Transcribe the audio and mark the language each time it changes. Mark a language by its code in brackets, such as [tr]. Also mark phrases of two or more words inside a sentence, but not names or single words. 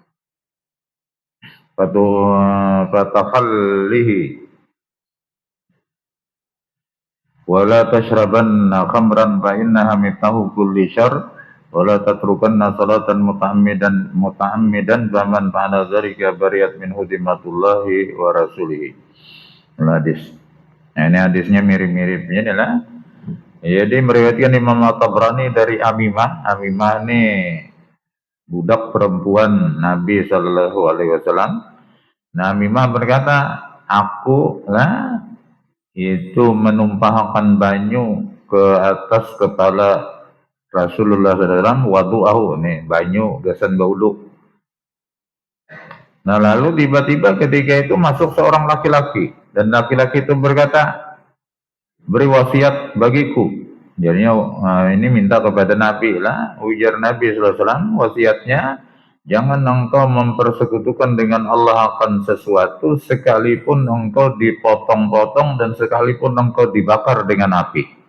[ar] فتخليه ولا تشربن خمرا فإنها مفتاح كل شر ولا تتركن صلاة متعمدا فمن فعل ذلك برئت من ذمة الله ورسوله. [id] Hadis. Nah, ini hadisnya mirip-miripnya adalah jadi meriwayatkan Imam At-Tabrani dari Amimah. Amimah ini budak perempuan Nabi [ar] صلى الله عليه وسلم. [id] Nah, Amimah berkata, aku lah itu menumpahkan banyu ke atas kepala Rasulullah SAW wadu'ahu nih banyu gasan bauduk. Nah lalu tiba-tiba ketika itu masuk seorang laki-laki dan laki-laki itu berkata beri wasiat bagiku. Jadinya ini minta kepada Nabi lah, ujar Nabi SAW wasiatnya, jangan engkau mempersekutukan dengan Allah akan sesuatu sekalipun engkau dipotong-potong dan sekalipun engkau dibakar dengan api.